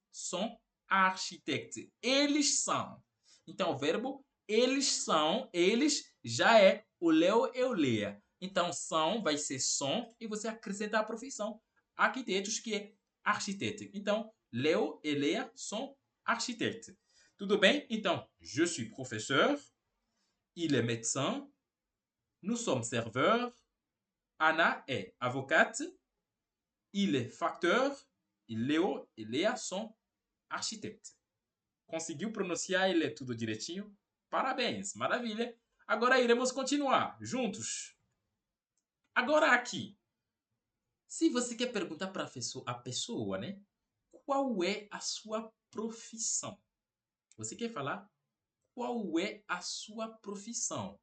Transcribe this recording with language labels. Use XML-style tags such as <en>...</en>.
<pt>São architectes. Eles são. Então, o verbo eles são, eles já é o Léo e o Léa. Então, são vai ser som e você acrescenta a profissão. Arquitetos, que é architecte. Então, Léo e Léa são architectes. Tudo bem? Então,</pt> <fr>je suis professeur, il est médecin, nous sommes serveurs, Anna est avocate, il est facteur,</fr> <pt>e Léo e Léa são architectes. Conseguiu pronunciar ele tudo direitinho? Parabéns, maravilha. Agora iremos continuar juntos. Agora aqui, se você quer perguntar para a pessoa, né? Qual é a sua profissão? Você quer falar qual é a sua profissão?</pt>